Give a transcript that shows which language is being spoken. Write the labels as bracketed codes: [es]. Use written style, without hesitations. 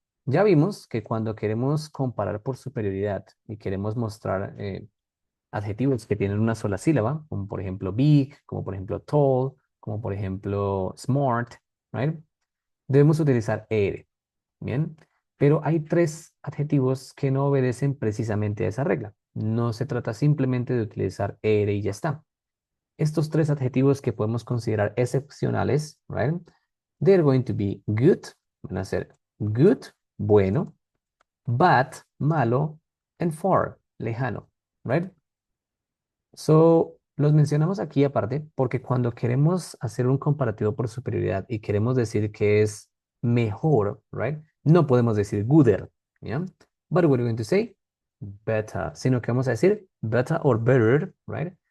[es] Ya vimos que cuando queremos comparar por superioridad y queremos mostrar adjetivos que tienen una sola sílaba, como por ejemplo big, como por ejemplo tall, como por ejemplo smart, [en] ¿right? [es] Debemos utilizar ER. Bien, pero hay tres adjetivos que no obedecen precisamente a esa regla. No se trata simplemente de utilizar ere y ya está. Estos tres adjetivos que podemos considerar excepcionales, [en] right? They're going to be good, [es] van a ser good, bueno, [en] bad, malo, and far, lejano, right? [es] So, los mencionamos aquí aparte porque cuando queremos hacer un comparativo por superioridad y queremos decir que es mejor, [en] right? [es] No podemos decir gooder, ¿ya? [en] But we're going to say better, [es] sino que vamos a decir better or better, [en] right?